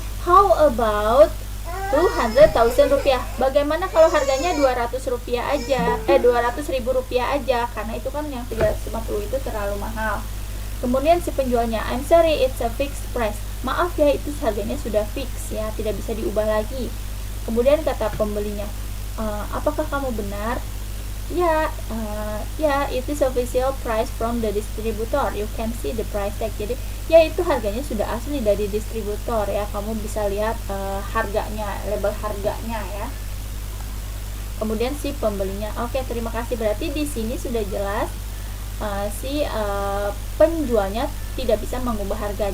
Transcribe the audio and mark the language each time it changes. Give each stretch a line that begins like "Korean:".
English: How about 200,000 rupiah?
Indonesian: Bagaimana kalau harganya 200 rupiah aja, 200.000 rupiah aja, karena itu kan yang 350 itu terlalu mahal. Kemudian si penjualnya,
English: I'm sorry, it's a fixed price.
Indonesian: Maaf ya, itu harganya sudah fix ya, tidak bisa diubah lagi. Kemudian kata pembelinya, apakah kamu benar?
English: Ya, it is official price from the distributor. You can see the price tag.
Indonesian: Jadi, ya itu harganya sudah asli dari distributor ya. Kamu bisa lihat harganya, label harganya ya. Kemudian si pembelinya, oke, terima kasih. Berarti di sini sudah jelas si penjualnya tidak bisa mengubah harga.